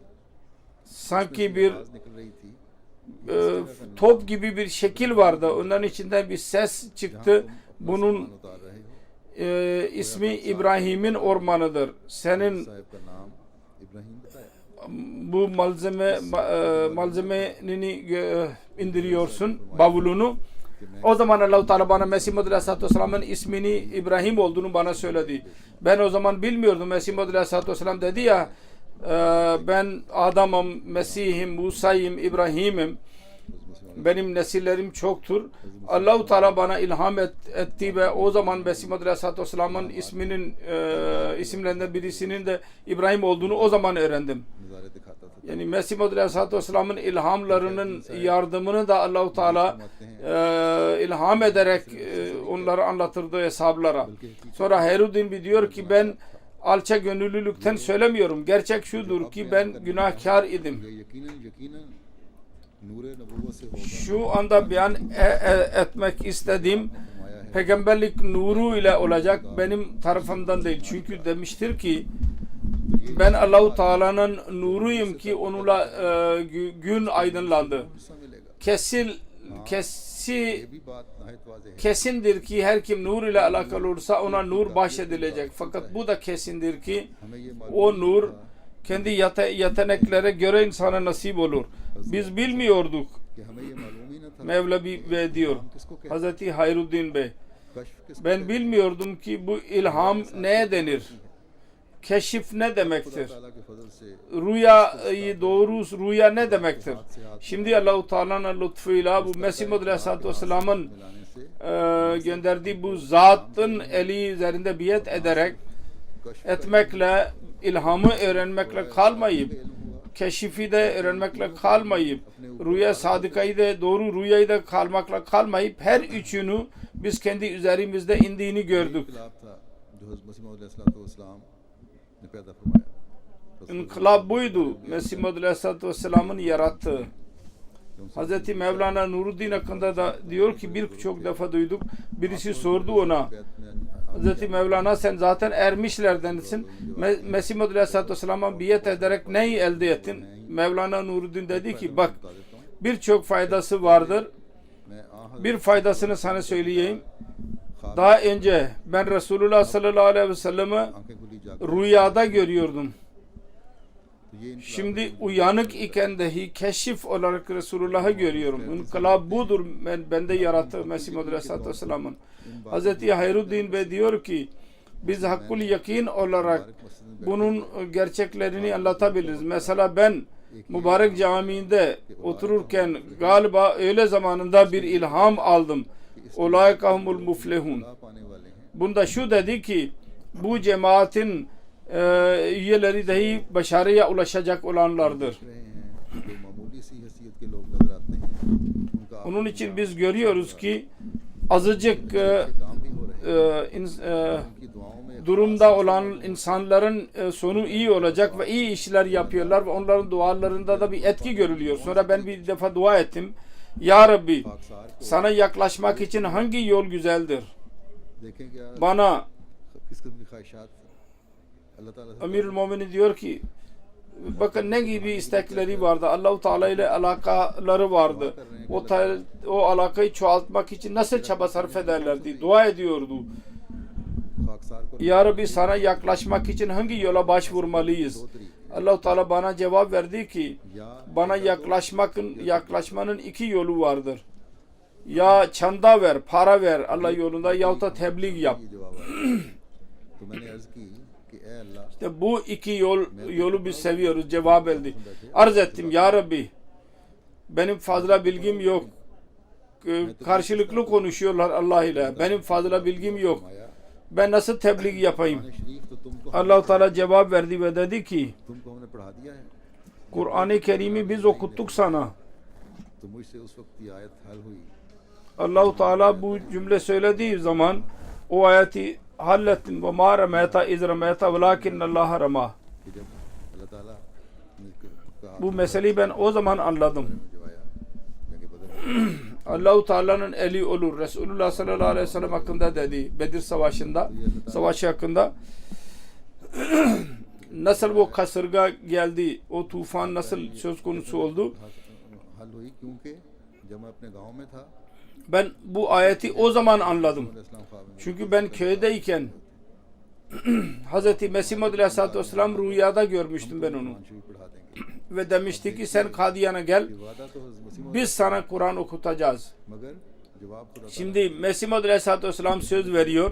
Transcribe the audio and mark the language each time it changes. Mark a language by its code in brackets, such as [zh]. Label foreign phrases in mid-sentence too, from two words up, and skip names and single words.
[tr] Sanki bir [ur] آواز نکل رہی تھی, [tr] top gibi bir şekil vardı. Onların içinden bir ses çıktı. Bunun [ur] سامان اتار رہے ہو. [tr] ismi İbrahim'in ormanıdır. Senin [ur] صاحب کا نام ابراہیم بتایا. [tr] bu malzemeni indiriyorsun, bavulunu. O zaman Allah-u Teala bana Mesih Maud Aleyhisselatü Vesselam'ın ismini İbrahim olduğunu bana söyledi. Ben o zaman bilmiyordum. Mesih Maud Aleyhisselatü Vesselam dedi ya ben Adam'ım, Mesih'im, Musa'yım, İbrahim'im. Benim nesillerim çoktur. Allah-u Teala bana ilham etti ve o zaman Mesih Maud Aleyhisselatü Vesselam'ın isimlerinden birisinin de İbrahim olduğunu o zaman öğrendim. [ur] نظارے دکھاتا تھا. [tr] Yani Mesih Maud Aleyhisselatü Vesselam'ın ilhamlarının yardımını da Allah-u Teala ilham ederek onları anlatırdı hesaplara. Sonra Hayruddin diyor ki ben alça gönüllülükten söylemiyorum. Gerçek şudur ki ben günahkar idim. [ur] یہ یقیناً نورِ نبوت سے ہوگا [tr] Şu anda beyan etmek istediğim peygamberlik nuru ile olacak, benim tarafımdan değil. Çünkü demiştir ki ben Allahu Teala'nın nuruyum ki onunla gün aydınlandı. [ur] حصہ ملے گا [tr] Kesi [ur] یہ بھی بات نہایت واضح ہے [tr] kesindir ki her kim nur ile alakalı olursa ona nur bahşedilecek. Fakat bu da kesindir ki [ur] ہمیں یہ معلوم [tr] o nur kendi yeteneklere göre insana nasip olur. Biz bilmiyorduk. [ur] کہ ہمیں یہ معلوم ہی نہ تھا [tr] Mevlevi Bey diyor. [ur] کس کو کہتے [tr] Hazreti Hayruddin Bey. [ur] کشف کس کو [tr] Ben bilmiyordum ki bu ilham neye denir? Keşif ne demektir? [ur] تعالیٰ کے فضل سے [tr] Rüyayı doğru rüya ne demektir? Şimdi Allahu Teala'nın lütfuyla bu Mesih Muhammed Aleyhisselatü Vesselam'ın [ur] ملانے سے [tr] gönderdiği bu zatın eli üzerinde biat ederek [ur] कश्फ [tr] etmekle, ilhamı öğrenmekle kalmayıp, keşifi de öğrenmekle kalmayıp, rüya sadıkayı da doğru rüyayı da kalmakla kalmayıp her üçünü biz kendi üzerimizde indiğini gördük. [ur] انقلاب تھا جو حضرت مسیح موعود علیہ السلام نے پیدا فرمایا [tr] İnkılap buydu. Mesih Muhammed Aleyhisselatü Vesselam'ın yarattığı. Hazreti Mevlana Nuruddin hakkında da diyor ki birçok defa duyduk. Birisi sordu ona. Hazreti Mevlana sen zaten ermişlerdensin. Mesih Muhammed Aleyhisselatü Vesselam'a biat ederek neyi elde ettin? Mevlana Nuruddin dedi ki bak birçok faydası vardır. [ur] میں آ [tr] Bir faydasını sana söyleyeyim. Daha önce ben Resulullah [ar] صلى الله عليه وسلم'i [ur] آنکھیں کھلی جا کر [tr] rüyada görüyordum. [ur] تو یہ [tr] Şimdi uyanık iken dahi keşif olarak Resulullah'ı görüyorum. İnkılap budur bende yarattı Mesih Muhammed Aleyhisselatü Vesselam'ın. Hazreti Hayruddin Bey diyor ki biz hakkul yakin olarak bunun gerçeklerini anlatabiliriz. Mesela ben mübarek camiinde otururken galiba öğle zamanında bir ilham aldım. [ar] أولئك هم المفلحون. [ur] پانے والے ہیں [tr] Bunda şu dedi ki bu cemaatin üyeleri dahi başarıya ulaşacak olanlardır. [ur] رہے ہیں جو معمولی سی حیثیت کے لوگ نظر آتے ہیں ان کا [tr] Onun için biz görüyoruz ki azıcık [ur] کام بھی ہو رہے ہیں ان کی دعاؤں میں [tr] durumda olan insanların sonu iyi olacak ve iyi işler yapıyorlar ve onların dualarında da bir etki görülüyor. Sonra ben bir defa dua ettim. Ya Rabbi [ur] پاکسار کو [tr] sana yaklaşmak için hangi yol güzeldir? [ur] دیکھیں کیا [tr] Bana [ur] کس قسم کی خواہشات اللہ تعالیٰ سے [tr] Emirül Müminin diyor ki bakın ne gibi istekleri vardı. Allah-u Teala ile alakaları vardı. O alakayı çoğaltmak için nasıl çaba sarf ederlerdi? Dua ediyordu. [ur] خاکسار کو [tr] Ya Rabbi sana yaklaşmak için hangi yola başvurmalıyız? Allah-u Teala bana cevap verdi ki [ur] या [tr] bana yaklaşmanın iki yolu vardır. Ya çanda ver, para ver Allah yolunda yahut da tebliğ yap. [ur] یہ جواب آیا تو میں نے عرض کی کہ اے اللہ [tr] İşte bu iki yolu biz seviyoruz. Cevap elde. Arz ettim ya Rabbi benim fazla bilgim yok. Karşılıklı konuşuyorlar Allah ile. Benim fazla bilgim yok. [ur] आया [tr] Ben nasıl tebliğ yapayım? [ur] قرآن شریف تو تم کو [tr] Allah-u Teala cevap verdi ve dedi ki [ur] تم کو ہم نے پڑھا دیا ہے [tr] Kur'an-ı Kerim'i biz okuttuk sana. [ur] تو مجھ سے اس وقت یہ آیت حل ہوئی [tr] Allah-u Teala bu cümle söylediği zaman o ayeti hallettin ve [ar] ما رميت إذ رميت ولكن الله رمى. [ur] کہ جب اللہ تعالیٰ نے کہا [tr] Bu meseleyi ben o zaman anladım. [ur] جو آیا جنگ بدر [tr] Allah-u Teala'nın eli olur. Resulullah [ar] صلى الله عليه وسلم [tr] hakkında dedi. Bedir Savaşı'nda, savaşı hakkında nasıl bu kasırga geldi, o tufan nasıl söz konusu oldu? [ur] حل ہوئی کیونکہ جب میں اپنے گاؤں میں تھا [tr] Ben bu ayeti o zaman anladım. [ur] اسلام خواب میں [tr] Çünkü ben köydeyken Hz. Mesih Muhammed Aleyhisselatü Vesselam rüyada görmüştüm ben onu. [ur] قرآن شریف پڑھا دیں گے [tr] Ve demişti ki sen Kadiyan'a gel, [ur] وعدہ تو حضرت مسیح [tr] biz sana Kur'an okutacağız. [ur] مگر جواب خدا [tr] Şimdi Mesih Muhammed Aleyhisselatü Vesselam söz veriyor.